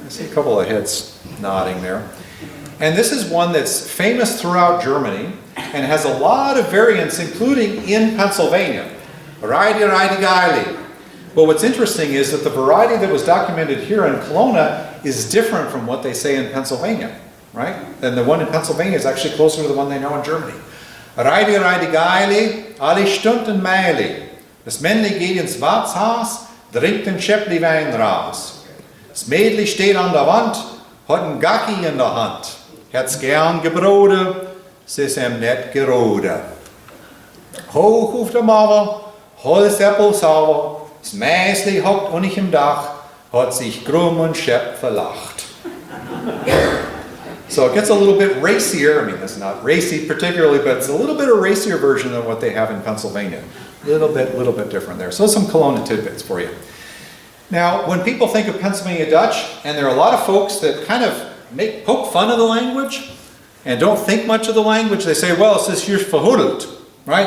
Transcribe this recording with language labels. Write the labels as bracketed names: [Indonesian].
[English] I see a couple of heads nodding there. And this is one that's famous throughout Germany and has a lot of variants, including in Pennsylvania. Righty, righty, guily. But what's interesting is that the variety that was documented here in Kelowna is different from what they say in Pennsylvania, right? And the one in Pennsylvania is actually closer to the one they know in Germany. [Pennsylvania German] Righty, righty, guily, alle Stunden meili. Das Männli geht ins Wartshaus, trinkt den Schäppli Wein raus. Das Mädli steht an der Wand, hat ein Gacki in der Hand. Hat's gern gebrode, s'is em net gerode. Hoch auf der Mauer, Holzäppel sauber, das Mäsli hockt unig im Dach, hat sich krumm und schepp verlacht. [English] So it gets a little bit racier. I mean, it's not racy particularly, but it's a little bit of a racier version than what they have in Pennsylvania. Little bit different there. So some Kelowna tidbits for you. Now, when people think of Pennsylvania Dutch, and there are a lot of folks that kind of poke fun of the language and don't think much of the language, they say, well, it says [Pennsylvania German] hier verhuddeld, [English] right?